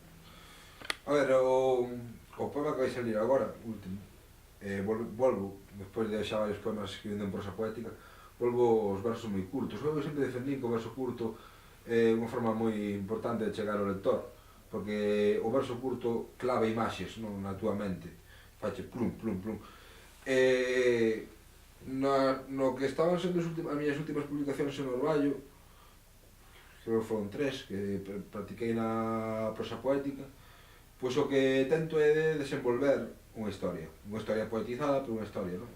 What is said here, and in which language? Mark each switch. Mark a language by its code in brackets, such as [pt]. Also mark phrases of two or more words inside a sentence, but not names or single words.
[gl] A ver, o poema que vai salir agora, último, volvo, despois de xa varios poemas escribindo en prosa poética, volvo os versos moi curtos. Eu sempre defendín que o verso curto é unha forma moi importante de chegar ao lector, porque o verso curto clava imaxes, non, na túa mente, fache plum, plum, plum. No que estaban sendo as miñas últimas publicacións en Orballo, creo que foron 3, que practiquei na prosa poética, pois o que tento é de desenvolver unha historia poetizada, pero unha historia, non?